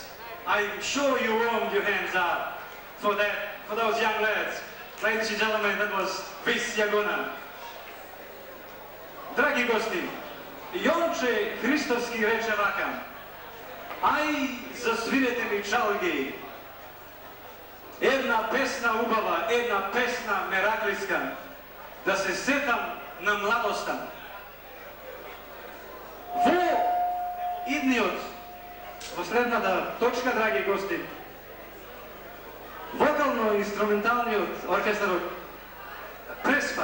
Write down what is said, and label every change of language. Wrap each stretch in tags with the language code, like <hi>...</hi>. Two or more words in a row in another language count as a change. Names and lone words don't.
<en>I'm sure you warmed your hands up for those young lads. Ladies and gentlemen, that was Vis Jaguna.</en> <mk>Драги гости, Јонче Ристевски рече вака: ај засвирете ми чалги, една песна убава, една песна мераклиска, да се сетам на младоста. Во идниот, во средната точка, драги гости, вокално-инструменталниот оркестар преспа.</mk>